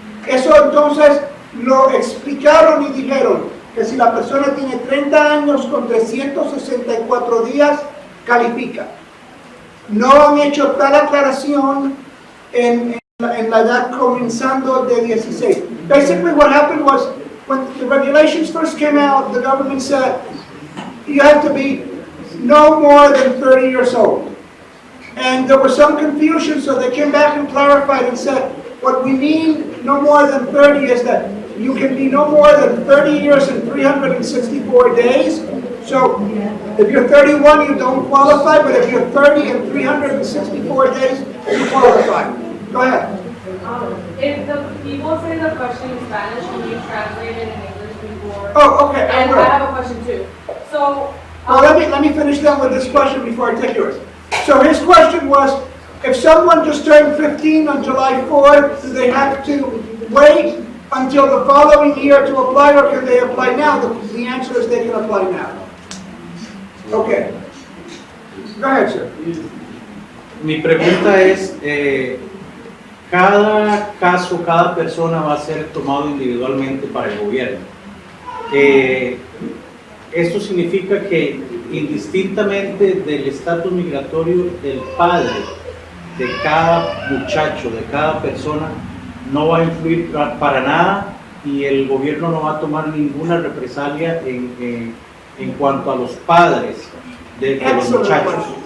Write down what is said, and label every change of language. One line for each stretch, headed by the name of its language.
Spanish: Eso entonces lo explicaron y dijeron que si la persona tiene 30 años con 364 días, califica. No han hecho tal aclaración en la edad comenzando de 16.
English: Basically what happened was, when the regulations first came out, the government said you have to be no more than 30 years old. And there was some confusion, so they came back and clarified and said, what we mean no more than 30 is that you can be no more than 30 years and 364 days. So if you're 31, you don't qualify, but if you're 30 and 364 days, you qualify. Go ahead. If the people say the question in Spanish, can you translate it in English before? Oh, okay. And I have a question too. So, well, let me finish that with this question before I take yours. So his question was, if someone just turned 15 on July 4th, do they have to wait until the following year to apply, or can they apply now? The answer is they can apply now. Okay. Go ahead, sir.
Spanish: Mi pregunta es, cada caso, cada persona va a ser tomado individualmente para el gobierno. Esto significa que indistintamente del estatus migratorio del padre de cada muchacho, de cada persona, no va a influir para nada y el gobierno no va a tomar ninguna represalia en cuanto a los padres de los muchachos.